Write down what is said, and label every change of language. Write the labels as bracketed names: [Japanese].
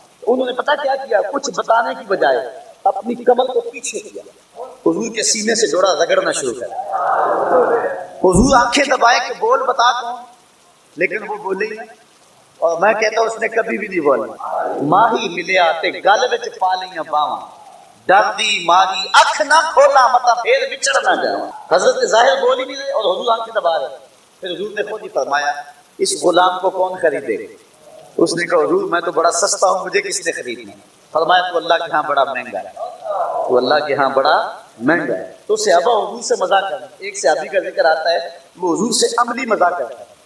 [Urdu] انہوں نے پتہ کیا کیا، کچھ بتانے کی بجائے اپنی کمر کو پیچھے کیا، حضور کے سینے سے جوڑا رگڑنا شروع کر. حضور آنکھیں دبائے کہ بول بتا کون، لیکن وہ بولے ہی نہیں. اور میں کہتا ہوں اس نے کبھی بھی نہیں بولا. [Punjabi] ماہی ملیا تے گل وچ پا لیاں باواں، ڈردی ماری اکھ نہ کھولا متا پھر بچڑ نہ جا. [Urdu] حضرت ظاہر بول ہی نہیں رہے اور حضور آنکھیں دبا رہے. پھر حضور نے خود ہی فرمایا اس غلام کو کون خریدے. اس نے کہا حضور میں تو بڑا سستا ہوں، مجھے کس نے خریدنا. فرمایا تو اللہ کے ہاں بڑا مہنگا ہے، تو اللہ کے ہاں بڑا مہنگا ہے. تو صحابہ حضور سے مذاق کرتے. ایک صحابی کا ذکر آتا ہے وہ حضور سے عملی مذاق کرتا ہے.